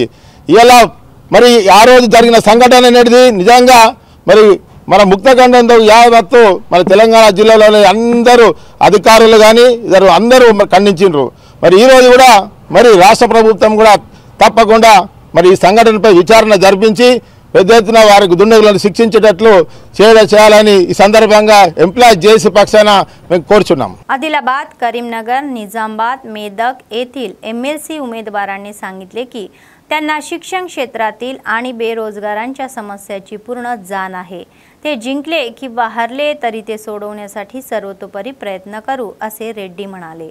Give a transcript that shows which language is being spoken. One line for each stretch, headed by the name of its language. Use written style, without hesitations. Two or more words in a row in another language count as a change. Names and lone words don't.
Telugu: ఇలా మరి ఆ రోజు జరిగిన సంఘటన అనేది నిజంగా మరి మన ముక్తఖండంతో యావత్తు మన తెలంగాణ జిల్లాలోని అందరూ అధికారులు కానీ ఇద్దరు అందరూ ఖండించారు। మరి ఈరోజు కూడా మరి రాష్ట్ర ప్రభుత్వం కూడా తప్పకుండా మరి ఈ సంఘటనపై విచారణ జరిపించి పెద్ద ఎత్తున వారికి దుండగులను శిక్షించేటట్లు చేయాలని ఈ సందర్భంగా ఎంప్లాయీస్ జేఏసీ పక్షాన మేము కోరుచున్నాం।
Marathi: आदिलाबाद, करीमनगर, निजामाबाद, मेदक येथील एमएलसी उमेदवारांनी सांगितले की त्यांना शिक्षण क्षेत्रातील आणि बेरोजगारांच्या समस्याची पूर्ण जाण आहे। ते जिंकले किंवा हरले तरी ते सोडवण्यासाठी सर्वतोपरी प्रयत्न करू असे रेड्डी म्हणाले।